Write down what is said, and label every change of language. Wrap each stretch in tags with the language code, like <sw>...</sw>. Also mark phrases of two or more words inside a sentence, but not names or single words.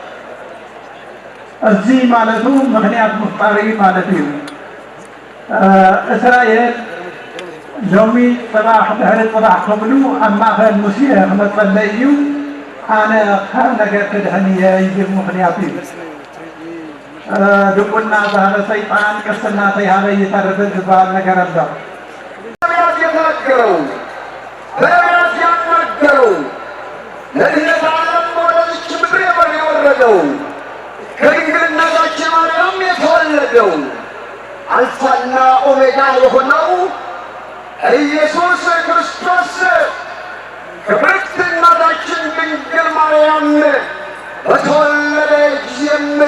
<ti>እዚ ማለቱ ምክንያት ምፍጣር እዩ ማለት እዩ እስራኤል ሎሚ ፅባሕ ድሕሪ ፅባሕ ክብሉ ኣብ ማእኸል ሙሴ ክመፀለይ እዩ ኣነ ካብ ነገር ክድሕን እየ ይብል ምክንያት እዩ ድቁና ዝሃበ ሰይጣን ቅስና ተይሃበ ይተርፍ ዝበሃል ነገር ኣሎ</ti> <am>ነቢያት የተናገረው ነቢያት ያናገረው ለድነት ዓለም ወደዚች ምድር የወረደው ከድንግል እናታችን ማርያም የተወለደው አልፋና ኦሜጋ የሆነው ኢየሱስ ክርስቶስ ክብርት እናታችን ድንግል ማርያም በተወለደ ጊዜም</am>